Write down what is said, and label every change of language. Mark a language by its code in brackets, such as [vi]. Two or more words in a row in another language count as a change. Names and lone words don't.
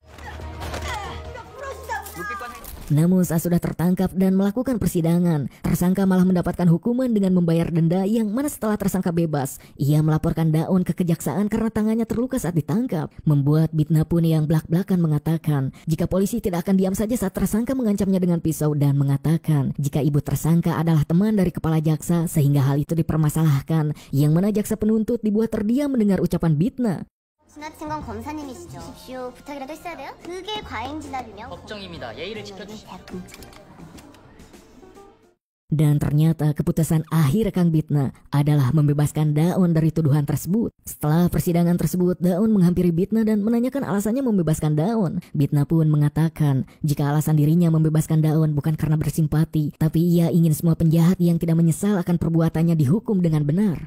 [id] Namun saat sudah tertangkap dan melakukan persidangan, tersangka malah mendapatkan hukuman dengan membayar denda yang mana setelah tersangka bebas, ia melaporkan Daon ke kejaksaan karena tangannya terluka saat ditangkap. Membuat Bitna pun yang belak-belakan mengatakan jika polisi tidak akan diam saja saat tersangka mengancamnya dengan pisau dan mengatakan jika ibu tersangka adalah teman dari kepala jaksa sehingga hal itu dipermasalahkan, yang mana jaksa penuntut dibuat terdiam mendengar ucapan Bitna. [ko] 지나친 건 검사님이시죠. 십시오 부탁이라도 했어야 돼요? 그게 과잉 진압이면 법정입니다. 예의를 지켜주시죠. [id] Dan ternyata keputusan akhir Kang Bitna adalah membebaskan Daon dari tuduhan tersebut. Setelah persidangan tersebut, Daon menghampiri Bitna dan menanyakan alasannya membebaskan Daon. Bitna pun mengatakan jika alasan dirinya membebaskan Daon bukan karena bersimpati, tapi ia ingin semua penjahat yang tidak menyesal akan perbuatannya dihukum dengan benar.